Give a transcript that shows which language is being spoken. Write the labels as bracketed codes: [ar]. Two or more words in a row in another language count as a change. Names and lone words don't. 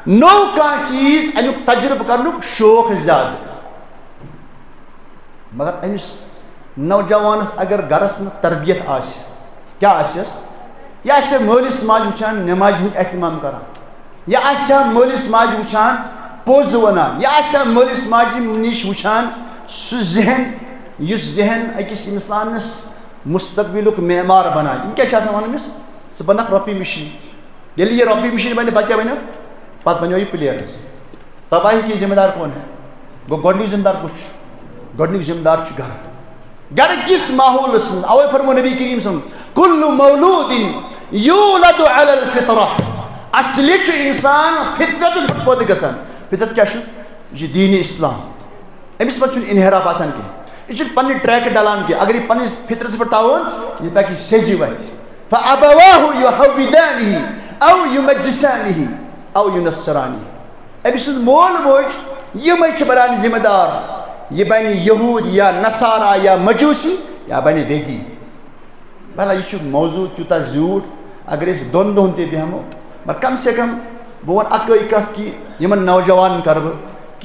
[ks] نو کانٛہہ چیٖز امیُک تجربہٕ کرنُک شوق زیادٕ مگر أمِس نوجوانس اگر گرس منٛز تربیت آسہِ کیٛاہ آسٮ۪س یہِ آسہِ مٲلِس ماجہِ وٕچھان نٮ۪مازِ ہُنٛد احتمام کران یہِ آسہِ ہا مٲلِس ماجہِ وٕچھان پوٚز وَنان یہِ آسہِ ہا مٲلِس ماجہِ نِش وٕچھان سُہ ذہن یُس ذہن أکِس اِنسانس مستقبلُک معمار بناے یِم کیٛاہ چھِ آسان وَنان أمِس ژٕ بناکھ رۄپیہِ مِشیٖن ییٚلہِ یہِ رۄپیہِ مِشیٖن بنہِ پتہٕ کیٛاہ بنیو پتہٕ بنیو یہِ پٕلیرس [ur] تباہی کی ذمہ دار کون ہے [ks] گوٚو گۄڈنیُک ذمہ دار کُس چھُ گۄڈنیُک ذمہ دار چھُ گرٕ گرٕ کِس ماحولس منٛز اوے فرمو نبی کریم صٲب [ar] کُلُّ مولوٗدِن یوٗلدُ علی الفطرہ [ks] اصلی چھُ اِنسان فطرتس پٮ۪ٹھ پٲدٕ گژھان فطرت کیٛاہ چھُ یہِ چھُ دیٖنِ اسلام أمِس منٛز چھُنہٕ انحراف آسان کینٛہہ یہِ چھُنہٕ پننہِ ٹریکہٕ ڈلان کینٛہہ اگر یہِ پننِس فطرتس پٮ۪ٹھ تھاوون یہِ پکہِ سیٚزِ وتھِ [ar] فأبواه يهودانه أو يمجسانه أو ينصرانه [ks] أمۍ سُنٛد مول موج یِمے چھِ بنان ذمہ دار یہِ بنہِ یہوٗد یا نصارا یا مجوٗسی یا بنہِ بیٚگی بھلا یہِ چھُ موضوٗع تیوٗتاہ زیوٗٹھ اگر أسۍ دۄن دۄہن تہِ بیٚہمو مگر کم سے کم بہٕ وَنہٕ اکٲے کتھ کہِ یِمن نوجوانن کرٕ بہٕ کہِ